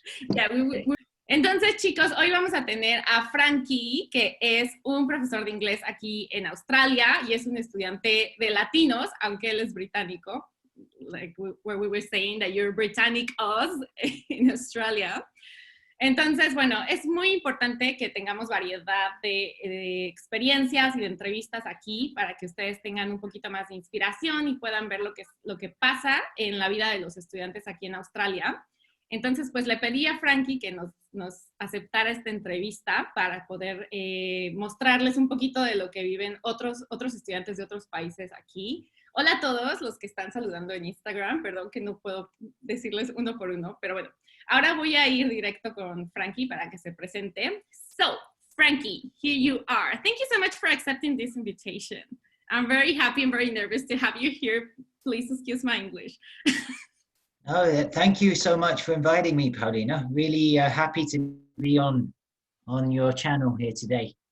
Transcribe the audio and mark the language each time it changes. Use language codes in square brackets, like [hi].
[es] Yeah, Entonces, chicos, hoy vamos a tener a Frankie, que es un profesor de inglés aquí en Australia y es un estudiante de Latinoz, aunque él es británico. [en] Like where we were saying that you're británicos in Australia. [es] Entonces, bueno, es muy importante que tengamos variedad de experiencias y de entrevistas aquí para que ustedes tengan un poquito más de inspiración y puedan ver lo que pasa en la vida de los estudiantes aquí en Australia. Entonces, pues le pedí a Frankie que nos aceptara esta entrevista para poder mostrarles un poquito de lo que viven otros estudiantes de otros países aquí. Hola a todos los que están saludando en Instagram. Perdón que no puedo decirles uno por uno, pero bueno. Ahora voy a ir directo con Frankie para que se presente. [en] So, Frankie, here you are. Thank you so much for accepting this invitation. I'm very happy and very nervous to have you here. Please excuse my English. Oh, thank you so much for inviting me, Paulina. Really happy to be on your channel here today.